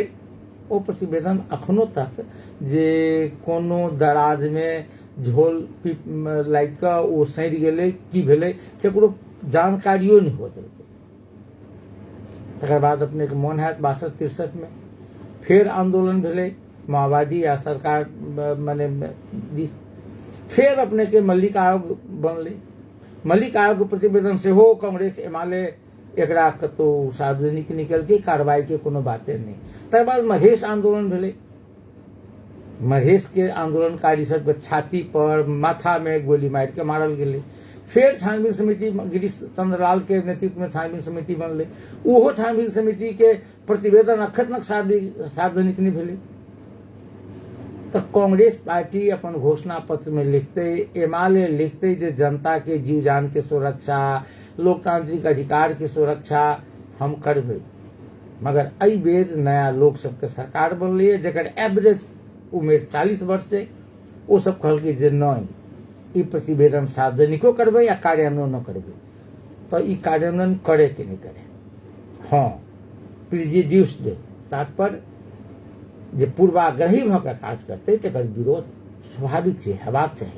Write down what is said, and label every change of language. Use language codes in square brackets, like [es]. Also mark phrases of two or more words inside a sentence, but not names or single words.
[mai] ओ प्रतिवेदन अखनो तक जे कोनो दराज में झोल लागि कऽ ओ सड़ि गेलै, की भेलै केकरो जानकारियो नहीं हो देलकै। तकर बाद अपने के मोन हैत 62-63 में फिर आंदोलन भेलै, माओवादी या सरकार माने फिर अपने के मल्लिक आयोग बनले। मल्लिक आयोग के प्रतिवेदन से हो कांग्रेस एमाले एकरा कतो सार्वजनिक निकलके कार्रवाई के कोनो बाते नहीं। तकर बाद मधेश आंदोलन भेलै। मधेश के आंदोलनकारी सबके छाती पर माथा में गोली मार के मारल गेलै। फिर छानबीन समिति गिरीश चंद्र लाल के नेतृत्व में छानबीन समिति बनलै। ओहो छानबीन समिति के प्रतिवेदन अखन तक सार्वजनिक नहीं भेलै। तो कांग्रेस पार्टी अपन घोषणा पत्र में लिखते, एमाले लिखते जे जनता के जीव जान के सुरक्षा, लोकतांत्रिक अधिकार के सुरक्षा हम करबे। मगर एहि बेर नया लोक सबके सरकार बनलै जकर एवरेज उम्र 40 वर्ष छै। ओ सब कहलकै जे नहीं, ई प्रतिवेदन सार्वजनिको करबे या कार्यान्वयन न करबे। तो ई कार्यान्वयन करे कि नहीं करे, हाँ प्रिजुडिस दे, तात्पर्य जे पूर्वाग्रही भऽ कऽ काज करते तकर विरोध स्वाभाविक छै, हेबाक चाही।